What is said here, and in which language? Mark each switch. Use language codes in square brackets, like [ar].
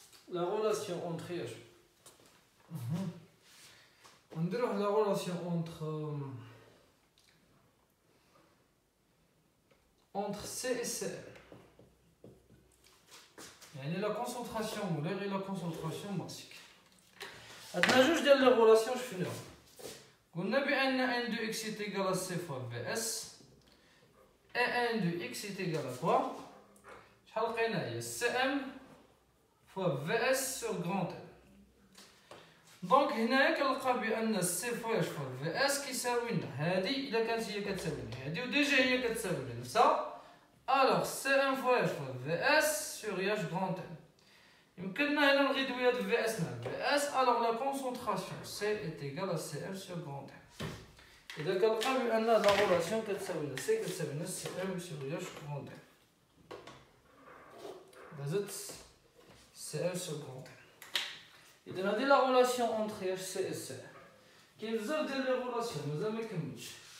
[fr] la relation entre la relation entre C et CL. [ar] يعني [fr] la concentration molaire et la concentration massique. [ar] عندنا جوج ديال لي غولاسيون شفناهم. قلنا بأن [fr] N de x est égal à C fois Vs et N de x est égal à quoi؟ [ar] شحال لقينا هي [fr] Cm fois Vs sur grand M. [ar] دونك هنايا كنلقى بأن C فوا Vs كيساوي لنا هادي إلا كانت هي كتساوي لنا هادي وديجا هي كتساوي لنا نفسها. [fr] Alors Cm fois Vs sur H grand M. [ar] يمكننا هنا نغيدوي هاد Vs مع Vs. [fr] Alors la concentration C est égale à Cm sur grand M. [ar] إذا كنلقى بأن لا غولاسيون كتساوي لنا C كتساوي لنا [fr] Cm sur H grand M. زدت Cm sur grand M. [ar] إذا هادي لا غولاسيون اونتر H C et C. كاين بزاف ديال لي غولاسيون مازال مكملتش.